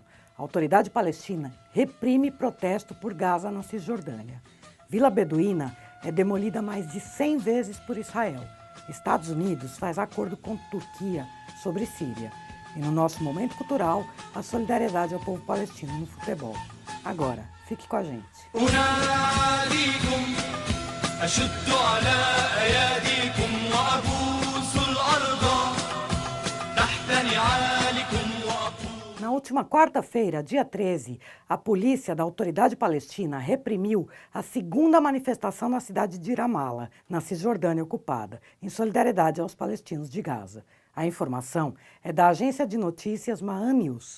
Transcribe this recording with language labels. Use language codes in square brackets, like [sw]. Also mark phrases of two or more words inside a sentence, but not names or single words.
[pt] A autoridade palestina reprime protesto por Gaza na Cisjordânia. Vila Beduína é demolida mais de 100 vezes por Israel. Estados Unidos faz acordo com Turquia sobre Síria. E no nosso momento cultural, a solidariedade ao povo palestino no futebol. Agora, fique com a gente. [ar] أشد على أياديكم وأبوس الأرض تحت نعالكم وأقول. [pt] Na última quarta-feira, dia 13, a polícia da Autoridade Palestina reprimiu a segunda manifestação na cidade de Ramallah, na Cisjordânia ocupada, em solidariedade aos palestinos de Gaza. A informação é da agência de notícias Maan News.